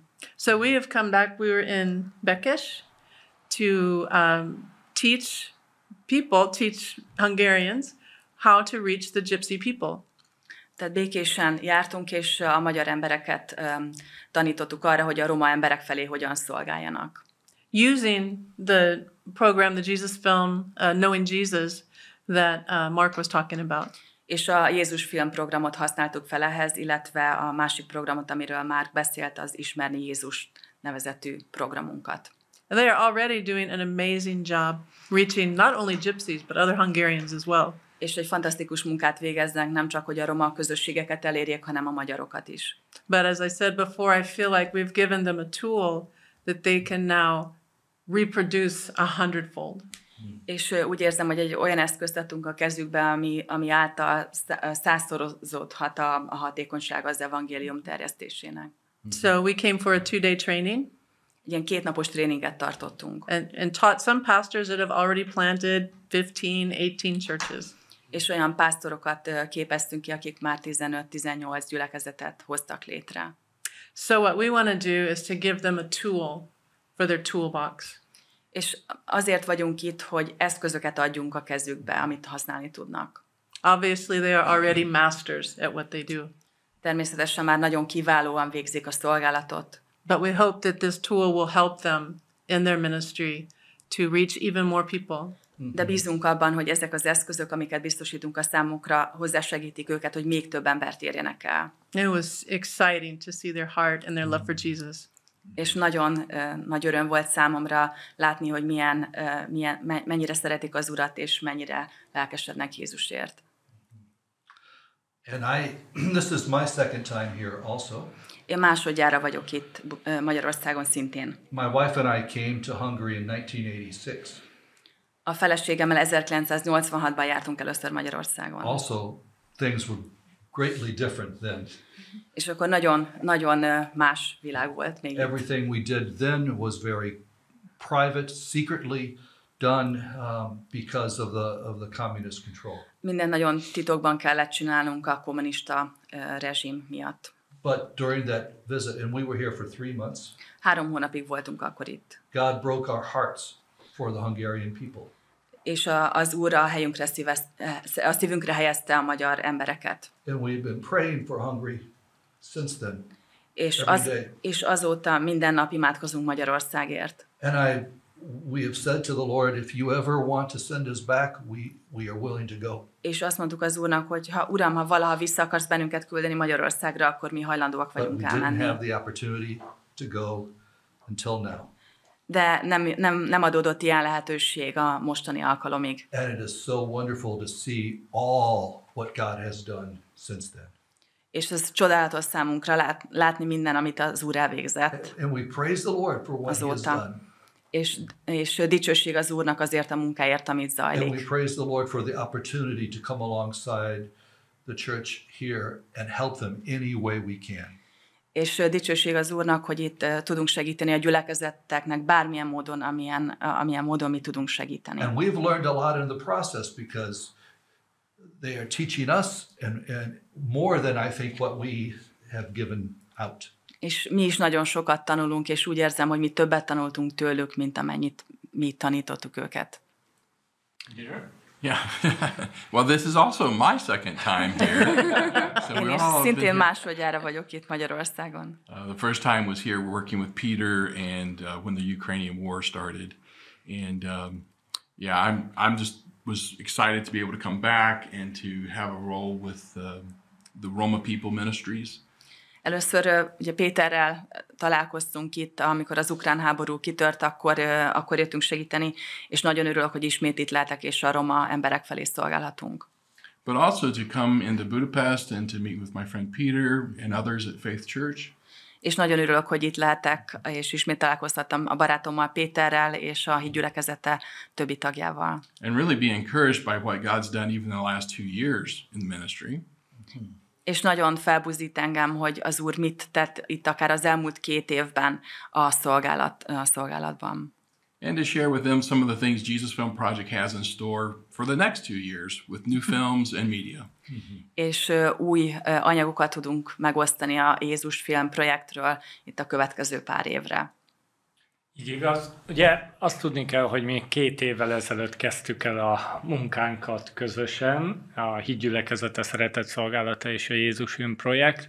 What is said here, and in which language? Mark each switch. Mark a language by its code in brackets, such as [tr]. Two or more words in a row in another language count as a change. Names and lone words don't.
[en] So we have come back. We were in Bekes to teach Hungarians how to reach the gypsy people. [hu] Tehát békésen jártunk, és a magyar embereket tanítottuk arra, hogy a roma emberek felé hogyan szolgáljanak. [en] Using the program, the Jesus film, Knowing Jesus, that Mark was talking about. [hu] És a Jézus filmprogramot használtuk fel ehhez, illetve a másik programot, amiről Mark beszélt, az Ismerni Jézus nevezetű programunkat. [en] And they are already doing an amazing job reaching not only gypsies, but other Hungarians as well. [hu] És egy fantasztikus munkát végeznek, nem csak, hogy a roma közösségeket elérjék, hanem a magyarokat is. [en] But as I said before, I feel like we've given them a tool that they can now reproduce 100-fold. [hu] És úgy érzem, hogy egy olyan eszközt adtunk a kezükbe, ami által 100-szorozódhat a hatékonyság az evangélium terjesztésének. [en] So we came for a 2-day training. [hu] Ilyen 2 napos tréninget tartottunk. [en] And taught some pastors that have already planted 15-18 churches. [hu] És olyan pásztorokat képeztünk ki, akik már 15-18 gyülekezetet hoztak létre. [en] So what we want to do is to give them a tool for their toolbox. [hu] És azért vagyunk itt, hogy eszközöket adjunk a kezükbe, amit használni tudnak. [en] Obviously, they are already masters at what they do. [hu] Természetesen már nagyon kiválóan végzik a szolgálatot. [en] But we hope that this tool will help them in their ministry to reach even more people. [hu] De bízunk abban, hogy ezek az eszközök, amiket biztosítunk a számukra, hozzásegítik őket, hogy még több embert érjenek el. [en] It was exciting to see their heart and their love for Jesus. [hu] És nagyon nagy öröm volt számomra látni, hogy mennyire szeretik az Urat, és mennyire lelkesednek Jézusért. [en] And this is my second time here also. [hu] Én másodjára vagyok itt Magyarországon szintén. [en] My wife and I came to Hungary in 1986. [hu] A feleségemmel 1986-ban jártunk először Magyarországon. [en] Also, things were greatly different then. [hu] És akkor nagyon más világ volt még. [en] Everything we did then was very private, secretly done because of the communist control. [hu] Minden nagyon titokban kellett csinálnunk a kommunista rezsim miatt. [en] But during that visit, and we were here for 3 months, [hu] 3 hónapig voltunk akkor itt. [en] God broke our hearts for the Hungarian people. [hu] És az Úr a szívünkre helyezte a magyar embereket. [en] And we've been praying for Hungary since then. [hu] És azóta minden nap imádkozunk Magyarországért. [en] And we have said to the Lord, if you ever want to send us back, we are willing to go. [hu] És azt mondtuk az Úrnak, hogy Uram, ha valaha vissza akarsz bennünket küldeni Magyarországra, akkor mi hajlandóak vagyunk elmenni. [en] But we didn't have the opportunity to go until now. [hu] De nem adódott ilyen lehetőség a mostani alkalomig. [en] And it is so wonderful to see all what God has done since then. [hu] És ez csodálatos számunkra látni minden, amit az Úr elvégzett. [en] And we praise the Lord for what he has done. [hu] És dicsőség az Úrnak azért a munkáért, amit zajlik. [en] And we praise the Lord for the opportunity to come alongside the church here and help them any way we can. [hu] És dicsőség az Úrnak, hogy itt tudunk segíteni a gyülekezeteknek bármilyen módon, amilyen módon mi tudunk segíteni. [en] And we've learned a lot in the process because they are teaching us and more than I think what we have given out. [hu] És mi is nagyon sokat tanulunk, és úgy érzem, hogy mi többet tanultunk tőlük, mint amennyit mi tanítottuk őket. [en] Yeah. Well, this is also my second time here. So [hu] Én is szintén másodjára vagyok itt Magyarországon. [en] The first time was here working with Peter and when the Ukrainian war started. And I'm just was excited to be able to come back and to have a role with the Roma People Ministries. [hu] Először ugye Péterrel találkoztunk itt, amikor az ukrán háború kitört, akkor jöttünk segíteni, és nagyon örülök, hogy ismét itt lehetek, és a roma emberek felé szolgálhatunk. [en] But also to come into Budapest and to meet with my friend Peter and others at Faith Church. [hu] És nagyon örülök, hogy itt lehetek, és ismét találkoztattam a barátommal Péterrel és a Hit Gyülekezete többi tagjával. [en] And really be encouraged by what God's done even in the last 2 years in the ministry. [hu] És nagyon felbuzdít engem, hogy az Úr mit tett itt akár az elmúlt 2 évben a szolgálatban. [en] And to share with them some of the things Jesus Film Project has in store for the next 2 years with new films and media. [hu] És új anyagokat tudunk megosztani a Jézus Film projektről itt a következő pár évre. Igaz. Ugye azt tudni kell, hogy mi 2 évvel ezelőtt kezdtük el a munkánkat közösen, a Hit Gyülekezete Szeretetszolgálata és a Jézus projekt.